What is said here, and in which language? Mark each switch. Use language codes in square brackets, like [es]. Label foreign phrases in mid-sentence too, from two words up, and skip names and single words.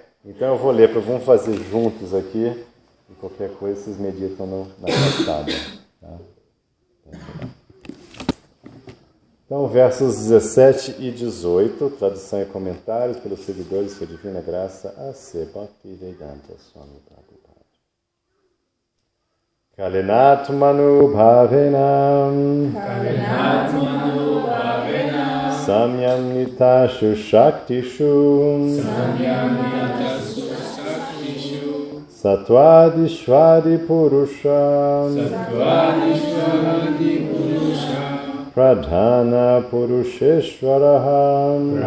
[pt] Então eu vou ler, vamos fazer juntos aqui, e qualquer coisa vocês meditam na passada. Tá? Então, versos 17 e 18, tradução e comentários pelos seguidores de Sua Divina Graça, A.C. [sa] Bhaktivedanta Swami Prabhupada. कालेनात्मानु भावेन साम्यं नीतेषु शक्तिषु सत्त्वादिष्वादि पुरुषः प्रधान पुरुषेश्वरः